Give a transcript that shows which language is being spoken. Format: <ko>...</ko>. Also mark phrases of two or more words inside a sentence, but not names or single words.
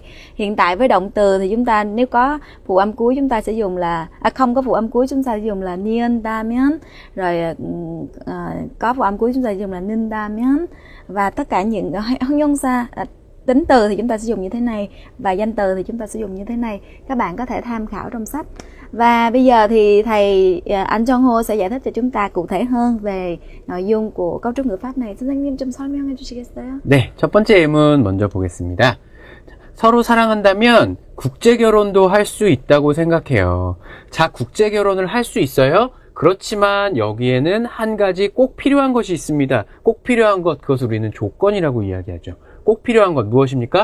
<vi>Hiện tại với động từ thì chúng ta nếu có phụ âm cuối chúng ta sẽ dùng là không có phụ âm cuối chúng ta sẽ dùng là 니은다면, rồi có phụ âm cuối chúng ta sẽ dùng là 는다면, và tất cả những 형용사 tính từ thì chúng ta sẽ dùng như thế này và danh từ thì chúng ta sẽ dùng như thế này. Các bạn có thể tham khảo trong sách. Và bây giờ thì thầy anh 정호 sẽ giải thích cho chúng ta cụ thể hơn về nội dung của cấu trúc ngữ pháp này.</vi> <ko>선생님 좀 설명해 주시겠어요? 네, 첫 번째 예문 먼저 보겠습니다. 서로 사랑한다면 국제결혼도 할 수 있다고 생각해요. 자, 국제결혼을 할 수 있어요? 그렇지만 여기에는 한 가지 꼭 필요한 것이 있습니다. 꼭 필요한 것, 그것을 우리는 조건이라고 이야기하죠. 꼭 필요한 것 무엇입니까?</ko>